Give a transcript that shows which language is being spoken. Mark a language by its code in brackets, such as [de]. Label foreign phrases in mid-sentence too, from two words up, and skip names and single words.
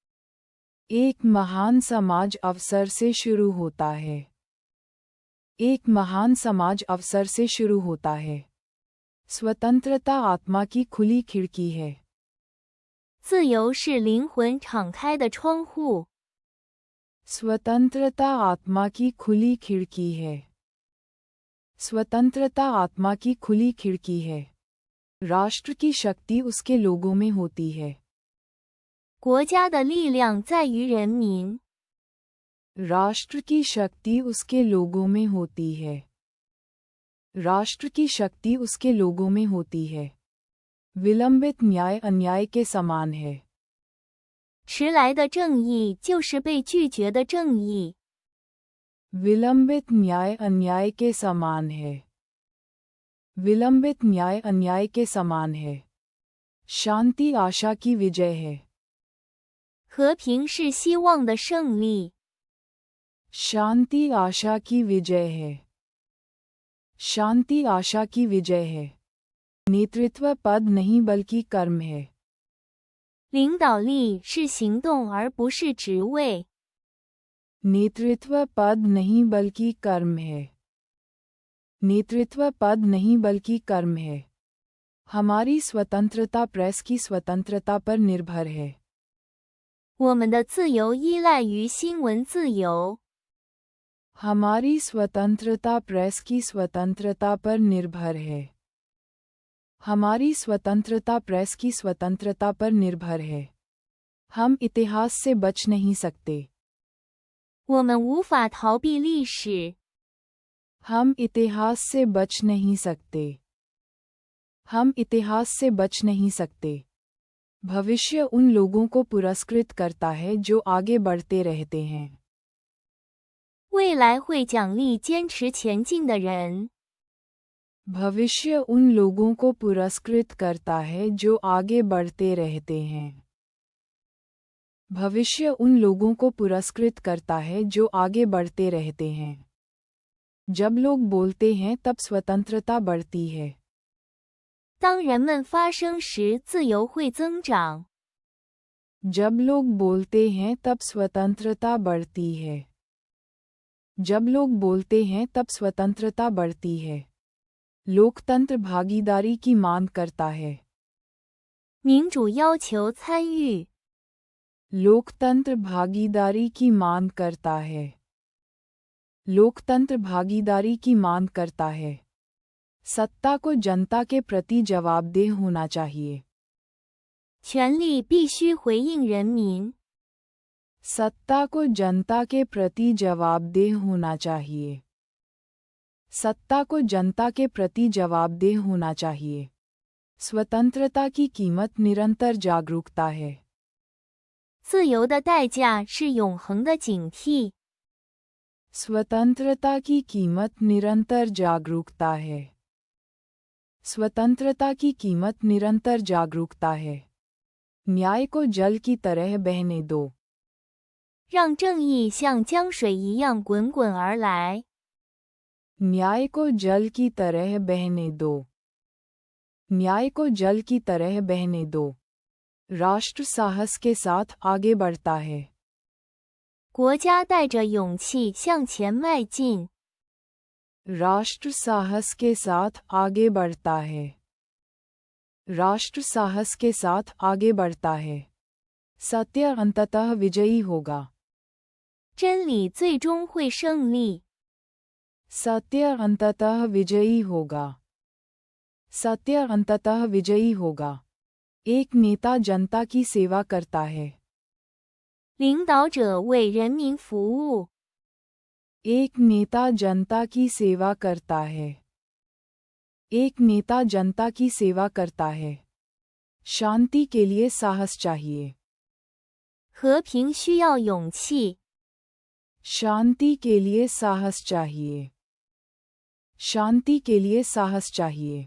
[hi] एक महान समाज अवसर से शुरू होता है। एक महान समाज अवसर से शुरू होता है। स्वतंत्रता आत्मा की खुली खिड़की है। [zh] 自由是灵魂敞开的窗户。 [hi] स्वतंत्रता आत्मा की खुली खिड़की है। स्वतंत्रता आत्मा की खुली खिड़की है। राष्ट्र की शक्ति उसके लोगों में होती है। [zh] 国家的力量在于人民。 [hi] राष्ट्र की शक्ति उसके लोगों में होती है। राष्ट्र की शक्ति उसके लोगों में होती है। विलंबित न्याय अन्याय के समान है। [zh] 迟来的正义就是被拒绝的正义。 [hi] विलंबित न्याय अन्याय के समान है। विलंबित न्याय अन्याय के समान है। शांति आशा की विजय है। [zh] 和平是希望的胜利。 [hi] शांति आशा की विजय है। शांति आशा की विजय है। नेतृत्व पद नहीं बल्कि कर्म है। [zh] 领导力是行动而不是职位。 [hi] नेतृत्व पद नहीं बल्कि कर्म है। नेतृत्व पद नहीं बल्कि कर्म है। हमारी स्वतंत्रता प्रेस की स्वतंत्रता पर निर्भर है। [zh] 我们的自由依赖于新闻自由。 [hi] हमारी स्वतंत्रता प्रेस की स्वतंत्रता पर निर्भर है। हमारी स्वतंत्रता प्रेस की स्वतंत्रता पर निर्भर है। हम इतिहास से बच नहीं सकते। [zh] 我们无法逃避历史。 [hi] हम इतिहास से बच नहीं सकते। हम इतिहास से बच नहीं सकते। भविष्य उन लोगों को पुरस्कृत करता है जो आगे बढ़ते रहते हैं। [zh] 未来会奖励坚持前进的人。 [hi] भविष्य उन लोगों को पुरस्कृत करता है जो आगे बढ़ते रहते हैं। भविष्य उन लोगों को पुरस्कृत करता है जो आगे बढ़ते रहते हैं। जब लोग बोलते हैं तब स्वतंत्रता बढ़ती है। [zh] 当人们发声时，自由会增长。 [hi] जब लोग बोलते हैं तब स्वतंत्रता बढ़ती है। जब लोग बोलते हैं तब स्वतंत्रता बढ़ती है। लोकतंत्र भागीदारी की मांग करता है। [zh] 民主要求参与。 [hi] लोकतंत्र भागीदारी की मांग करता है। लोकतंत्र भागीदारी की मांग करता है। सत्ता को जनता के प्रति जवाबदेह होना चाहिए। [zh] 权力必须回应人民。 [hi] सत्ता को जनता के प्रति जवाबदेह होना चाहिए। सत्ता को जनता के प्रति जवाबदेह होना चाहिए। स्वतंत्रता की कीमत निरंतर जागरूकता है। [zh] 自由的代价是永恒的警惕。 [hi] स्वतंत्रता की कीमत निरंतर जागरूकता है। स्वतंत्रता की कीमत निरंतर जागरूकता है। न्याय को जल की तरह बहने दो। [zh] 让正义像江水一样滚滚而来。 [hi] न्याय को जल की तरह बहने दो। न्याय को जल की तरह बहने दो। राष्ट्र साहस के साथ आगे बढ़ता है। [zh] 国家带着勇气向前迈进。 [hi] राष्ट्र साहस के साथ आगे बढ़ता है। राष्ट्र साहस के साथ आगे बढ़ता है। सत्य अंततः विजयी होगा। [zh] 真理最终会胜利。 [hi] सत्य अंततः विजयी होगा। सत्य अंततः विजयी होगा। एक नेता जनता की सेवा करता है। [zh] 领导者为人民服务。 [hi] एक नेता जनता की सेवा करता है। एक नेता जनता की सेवा करता है। शांति के लिए साहस चाहिए। [zh] 和平需要勇气。 [hi] शांति के लिए साहस चाहिए। शांति के लिए साहस चाहिए।